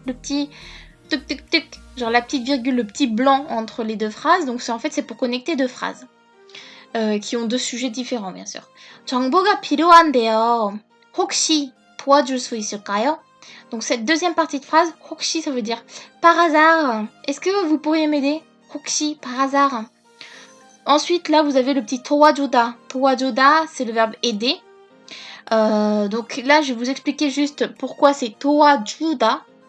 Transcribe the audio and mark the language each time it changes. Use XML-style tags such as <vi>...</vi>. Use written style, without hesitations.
<fr>Le petit tuc tuc tuc. Genre la petite virgule, le petit blanc entre les deux phrases. Donc en fait, c'est pour connecter deux phrases. Qui ont 2 sujets différents, bien sûr.</fr> <ko>정보가 필요한데요. 혹시 도와줄 수 있을까요?</ko> <fr>Donc cette deuxième partie de phrase, 혹시, ça veut dire par hasard. Est-ce que vous pourriez m'aider? 혹시, par hasard. Ensuite, là, vous avez le petit 도와주다. 도와주다, c'est le verbe aider. Donc là, je vais vous expliquer juste pourquoi c'est 도와주다.</fr>